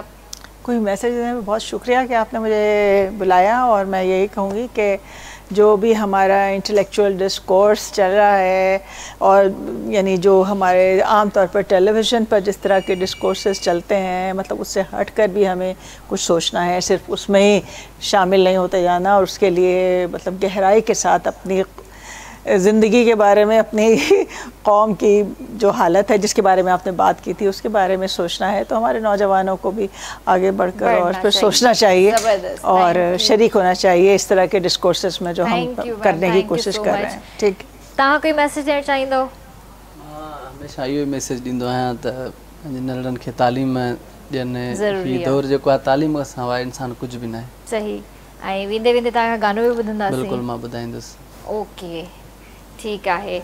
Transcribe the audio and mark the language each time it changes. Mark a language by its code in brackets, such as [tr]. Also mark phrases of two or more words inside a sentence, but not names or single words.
[ur] کوئی میسج دینے میں بہت شکریہ کہ آپ نے مجھے بلایا, اور میں یہی کہوں گی کہ جو بھی ہمارا انٹلیکچوئل ڈسکورس چل رہا ہے, اور یعنی جو ہمارے عام طور پر ٹیلی ویژن پر جس طرح کے ڈسکورسز چلتے ہیں, مطلب اس سے ہٹ کر بھی ہمیں کچھ سوچنا ہے, صرف اس میں ہی شامل نہیں ہوتے جانا, اور اس کے لیے مطلب گہرائی کے ساتھ اپنی زندگی کے بارے میں, اپنی قوم کی جو حالت ہے جس کے بارے میں آپ نے بات کی تھی اس کے بارے میں سوچنا ہے. تو ہمارے نوجوانوں کو بھی آگے بڑھ کر اور پھر سوچنا چاہیے, اور شریک ہونا چاہیے اس طرح کے ڈسکورسز میں جو ہم کرنے کی کوشش کر رہے ہیں. ٹھیک. [sd] तव्हां कोई मैसेज ॾियणु चाहींदो? मां हमेशह इहो ई मैसेज ॾींदो आहियां त पंहिंजे नंढड़नि खे तालीम ॾियनि. हीउ दौर जेको आहे तालीम खां सवाइ इंसान कुझु बि न आहे. सही. ऐं वेंदे वेंदे तव्हांखां गानो बि ॿुधंदासीं. बिल्कुलु मां ॿुधाईंदुसि. ओके ठीकु आहे.